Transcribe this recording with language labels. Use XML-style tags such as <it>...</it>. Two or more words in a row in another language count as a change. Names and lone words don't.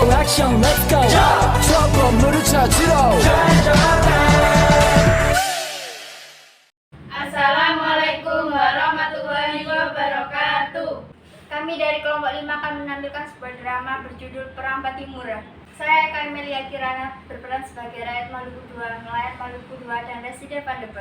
<en>action let's go</en> <ko>저 건물을 찾으러</ko> <ar>السلام عليكم ورحمة الله وبركاته.</ar> <id>Kami dari kelompok 5 akan menampilkan sebuah drama berjudul Perang Patimura. Saya Kamelia Kirana berperan sebagai rakyat Maluku II, nelayan Maluku II, dan residen Van de Burg.</id>